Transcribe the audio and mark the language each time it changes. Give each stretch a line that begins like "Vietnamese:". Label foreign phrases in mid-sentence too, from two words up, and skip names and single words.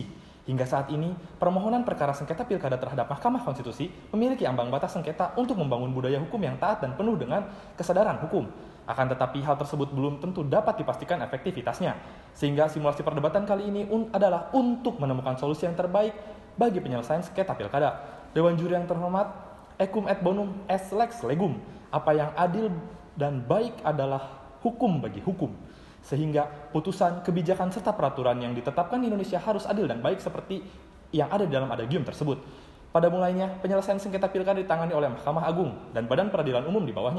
Indonesian: Hingga saat ini, permohonan perkara sengketa pilkada terhadap Mahkamah Konstitusi memiliki ambang batas sengketa untuk membangun budaya hukum yang taat dan penuh dengan kesadaran hukum. Akan tetapi hal tersebut belum tentu dapat dipastikan efektivitasnya, sehingga simulasi perdebatan kali ini adalah untuk menemukan solusi yang terbaik bagi penyelesaian sengketa pilkada. Dewan juri yang terhormat,
Latin: Ecum et bonum est lex legum,
Indonesian: apa yang adil dan baik adalah hukum bagi hukum. Sehingga putusan, kebijakan, serta peraturan yang ditetapkan di Indonesia harus adil dan baik seperti yang ada di dalam adagium tersebut. Pada mulanya, penyelesaian sengketa pilkada ditangani oleh Mahkamah Agung dan Badan Peradilan Umum di bawahnya.